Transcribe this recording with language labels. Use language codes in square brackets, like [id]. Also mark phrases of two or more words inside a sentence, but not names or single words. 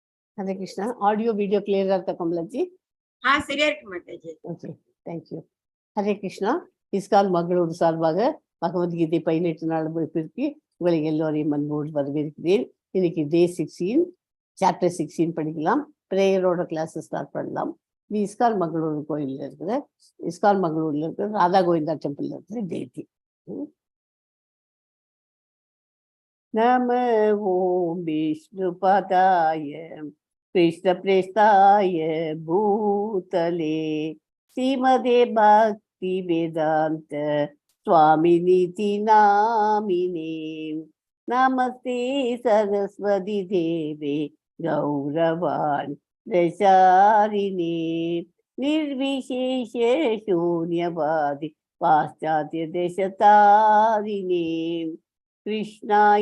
[en] Hare Krishna. Audio, video clear [ta] ஆ கமலாஜி? சரியா இருக்கு மாதாஜி. [en] okay, thank you. [ta] ஹரே கிருஷ்ணா. இஸ்கான் மங்களூர் சார்பாக பகவத்கீதை 18 நாள் வகுப்பிற்கு உங்களை எல்லோரையும் அன்போடு வரவேற்கிறேன். இன்னைக்கு [en] Day 16, Chapter 16 [ta] படிக்கலாம். ப்ரேயரோட [en] class start [ta] பண்ணலாம். இது இஸ்கான் மங்களூர் கோயிலில் இருக்கிற இஸ்கான் மங்களூரில் இருக்கிற ராதா கோவிந்தா டெம்பிளில் இருக்கிற தேதி. [sa] नम ओम् विष्णुपदाय कृष्णप्रेष्ठाय भूतले श्रीमदे भक्ति वेदांत स्वामिनीति नामिने नमस्ते सरस्वती देवे गौरवाणी प्रचारिणे निर्विशेष शून्यवादी पाश्चात्य देशतारिणे कृष्णाय